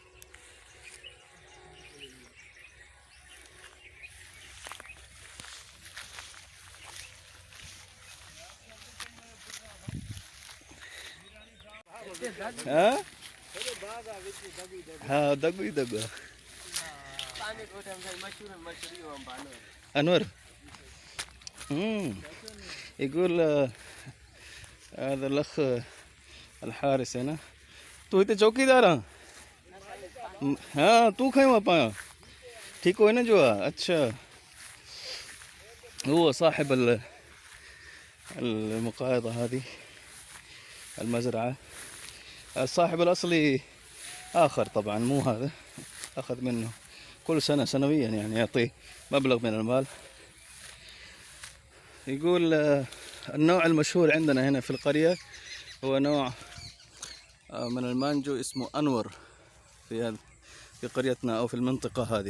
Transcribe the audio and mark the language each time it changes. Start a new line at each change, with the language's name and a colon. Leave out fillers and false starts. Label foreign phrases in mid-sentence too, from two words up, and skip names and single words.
Arabic: ها ها دقوا يدقوا. أنور يقول هذا الأخ الحارس هنا
Sindhi: तू हिते चौकीदार आहे? हाँ तू खयों आहे पाया ठीक हो हिन जो आहे।
Arabic: अच्छा هو صاحب المقايضة هذه المزرعة. الصاحب الأصلي آخر طبعا مو هذا، أخذ منه كل سنة سنويا يعني يعطيه مبلغ من المال. يقول النوع المشهور عندنا هنا في القرية هو نوع من المانجو اسمه أنور في قريتنا أو في المنطقة هذه.